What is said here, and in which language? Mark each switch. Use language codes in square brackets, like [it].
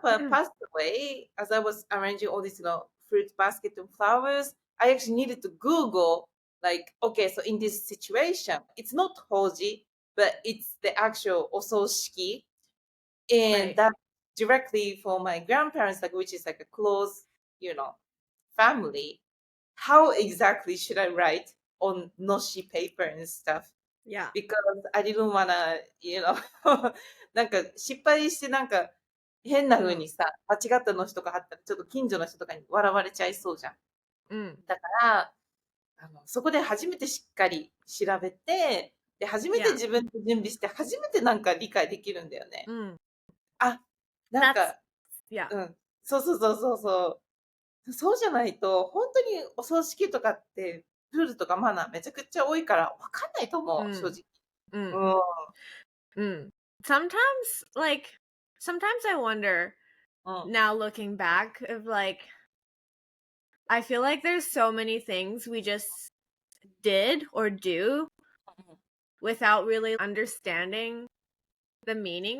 [en] grandpa passed away, as I was arranging all these, fruit basket and flowers, I actually needed to Google, like, okay, so in this situation, it's not hoji, but it's the actual ososhiki, and right, that directly for my grandparents, like which is like a close, family. How exactly should I write on noshi paper and stuff? yeah, Because I didn't wanna, [ja] なんか失敗してなんか変な風 mm, にさ、間違ったのしとか貼ったらちょっと近所の人とかに笑われちゃいそうじゃん。 mm, だから、そこで初めてしっかり調べて、で、初めて [en] yeah, [ja] 自分で準備して、初めてなんか理解できるんだよね。 mm, あ、なんか、 [en] yeah, [ja] うん。そうそうそうそうそう。そうじゃないと、本当にお葬式とかって、ルールとかマナーめちゃくちゃ多いからわかんないと思う、正 mm, 直。 mm, うん。 mm. [en] Sometimes like sometimes I wonder [ja] うん。 [en] now looking back of like I feel like there's so many things we just did or do without really understanding the meaning